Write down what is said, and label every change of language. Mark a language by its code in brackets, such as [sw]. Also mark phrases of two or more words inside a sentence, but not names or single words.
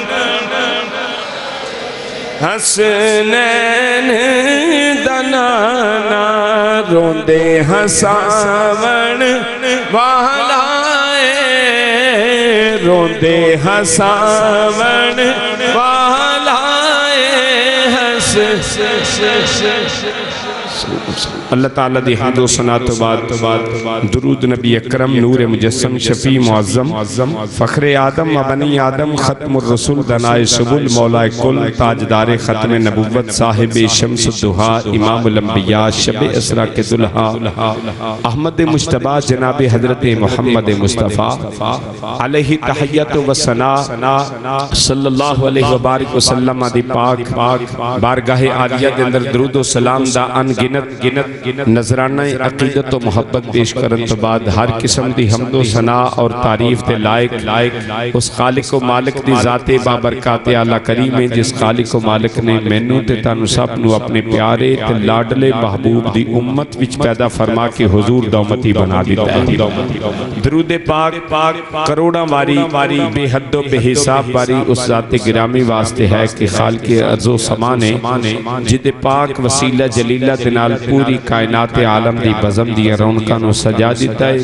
[pa] ਹਸਨੈਨ ਦਾ ਨਾਨਾ ਰੋਂਦੇ ਹਸਾਵਣ ਵਾਲਾ, ਰੋਂਦੇ ਹਸਾਵਣ ਵਾਲਾ, ਅੱਲਾਹ ਤਾਲਾ ਦੀ ਹਮਦੋ ਸਨਾ ਤੋ ਬਾਦ ਦੁਰੂਦ ਨਬੀ ਅਕਰਮ ਨੂਰ ਮੁਜੱਸਮ ਸ਼ਫ਼ੀ ਮੁਅੱਜ਼ਮ ਫ਼ਖ਼ਰੇ ਆਦਮ ਵ ਬਨੀ ਆਦਮ ਖ਼ਤਮੁਰ ਰਸੂਲ ਦਨਾਏ ਸੁਬੁਲ ਮੌਲਾਏ ਕੁਲ ਤਾਜਦਾਰ ਖ਼ਤਮ ਨਬੁੱਵਤ ਸਾਹਿਬ ਸ਼ਮਸ ਦੁਹਾ ਇਮਾਮੁਲ ਅੰਬੀਆ ਸ਼ਬ ਇਸਰਾ ਕੇ ਦੁਲ੍ਹਾ ਅਹਿਮਦ ਮੁਜਤਬਾ ਜਨਾਬ ਹਜ਼ਰਤ ਮੁਹੰਮਦ ਮੁਸਤਫ਼ਾ ਅਲੈਹਿ ਤਹੀਯਤ ਵ ਸਨਾ [ar] صلى الله عليه و بارك وسلم [pa] ਦੀ ਪਾਕ ਬਾਰਗਾਹ ਆਲੀਆ ਦੇ ਅੰਦਰ ਦੁਰੂਦ ਵ ਸਲਾਮ ਦਾ ਅਣਗਿਣਤ ਨਜ਼ਰਾਨਾ ਅਕੀਦਤ ਵ ਮੁਹੱਬਤ ਪੇਸ਼ ਕਰਨ ਤੋ ਬਾਦ ਹਰ ਕਿਸਮ ਦੀ ਹਮਦੋ ਸਨਾ ਔਰ ਤਾਰੀਫ਼ ਤੇ ਲਾਇਕ ਉਸ ਖ਼ਾਲਿਕ ਵ ਮਾਲਿਕ ਦੀ ਜ਼ਾਤੇ ਬਾਬਰਕਾਤ ਆਲਾ ਕਰੀਮ ਹੈ, ਜਿਸ ਖ਼ਾਲਿਕ ਵ ਮਾਲਿਕ ਨੇ ਮੈਨੂੰ ਤੇ ਤੈਨੂੰ ਸਭ ਨੂੰ ਆਪਣੇ ਪਿਆਰੇ ਤੇ ਲਾਡਲੇ ਮਹਿਬੂਬ ਦੀ ਉੱਮਤ ਵਿੱਚ ਪੈਦਾ ਫ਼ਰਮਾ ਕੇ ਹੁਜ਼ੂਰ ਦਾ ਉੱਮਤੀ ਬਣਾ ਦਿੱਤਾ ਹੈ। ਦਰੂਦ ਪਾਕ ਕਰੋੜਾਂ ਵਾਰੀ ਬੇਹੱਦ ਬੇਹਿਸਾਬ ਵਾਰੀ ਉਸ ਜ਼ਾਤੇ ਗਿਰਾਮੀ ਵਾਸਤੇ ਹੈ ਕਿ ਖ਼ਾਲਿਕ ਅਰਜ਼ੋ ਸਮਾ ਨੇ ਜਿਦੇ ਪਾਕ ਵਸੀਲਾ ਜਲੀਲਾ ਦੇ ਨਾਲ ਪੂਰੀ ਕਾਇਨਾਤ ਆਲਮ ਦੀ ਬਜ਼ਮ ਦੀ ਰੌਣਕਾਂ ਨੂੰ ਸਜਾ ਦਿੱਤਾ ਹੈ।